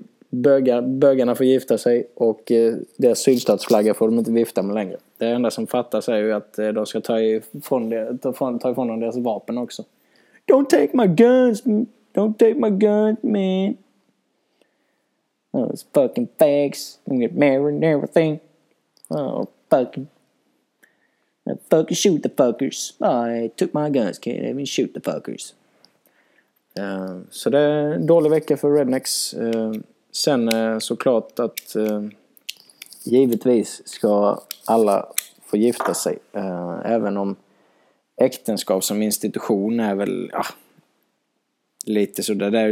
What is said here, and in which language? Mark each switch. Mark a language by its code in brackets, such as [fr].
[sv] Bögarna får gifta sig och deras sydstatsflagga får de inte vifta med längre. Det enda som fattas är ju att de ska ta ifrån dem deras vapen också. [en] Don't take my guns, don't take my guns, man. Those fucking fags, I'm gonna marry and everything. Oh, fucking shoot the fuckers. I took my guns, can't even shoot the fuckers. [sv] Så det är en dålig vecka för rednecks. Sen såklart att givetvis ska alla få gifta sig. Även om äktenskap som institution är väl lite så där.